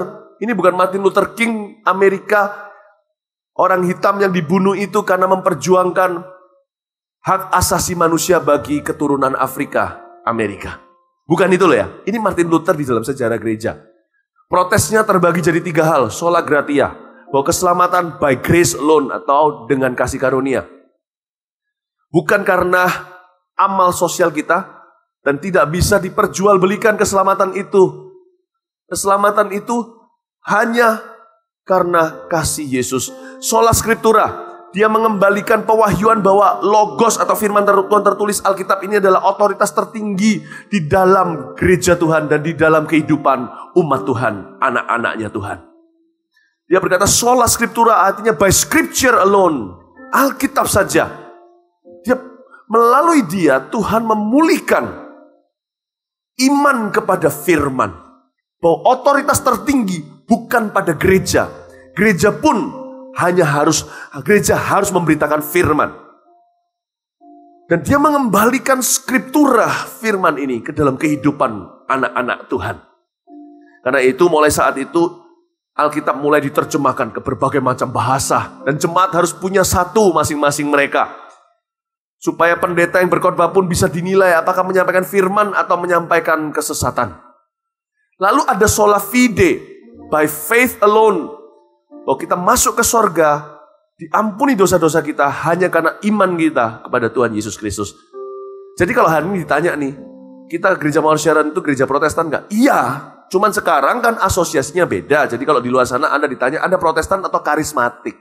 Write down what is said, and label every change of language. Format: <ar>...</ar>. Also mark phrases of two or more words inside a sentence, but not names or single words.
<id>Ini bukan Martin Luther King Amerika. Orang hitam yang dibunuh itu karena memperjuangkan hak asasi manusia bagi keturunan Afrika Amerika. Bukan itu loh ya. Ini Martin Luther di dalam sejarah gereja. Protesnya terbagi jadi 3 hal.</id> <la>Sola gratia,</la> <id>bahwa keselamatan</id> <en>by grace alone</en> <id>atau dengan kasih karunia. Bukan karena amal sosial kita dan tidak bisa diperjualbelikan keselamatan itu. Keselamatan itu hanya karena kasih Yesus.</id> <la>Sola scriptura,</la> <id>dia mengembalikan pewahyuan bahwa logos atau firman Tuhan tertulis Alkitab ini adalah otoritas tertinggi di dalam gereja Tuhan dan di dalam kehidupan umat Tuhan, anak-anaknya Tuhan. Dia berkata</id> <la>sola scriptura</la> <id>artinya</id> <en>by scripture alone,</en> <id>Alkitab saja. Melalui dia Tuhan memulihkan iman kepada firman. Bahwa otoritas tertinggi bukan pada gereja. Gereja harus memberitakan firman. Dan dia mengembalikan skriptura firman ini ke dalam kehidupan anak-anak Tuhan. Karena itu mulai saat itu Alkitab mulai diterjemahkan ke berbagai macam bahasa. Dan jemaat harus punya satu masing-masing mereka. Supaya pendeta yang berkhotbah pun bisa dinilai apakah menyampaikan firman atau menyampaikan kesesatan. Lalu ada</id> <la>sola fide,</la> <en>by faith alone.</en> <id>Bahwa kita masuk ke sorga, diampuni dosa-dosa kita hanya karena iman kita kepada Tuhan Yesus Kristus. Jadi kalau hari ini ditanya nih, kita gereja Mawar Siaran itu gereja Protestan nggak? Iya, cuman sekarang kan asosiasinya beda. Jadi kalau di luar sana Anda ditanya, Anda Protestan atau karismatik?</id>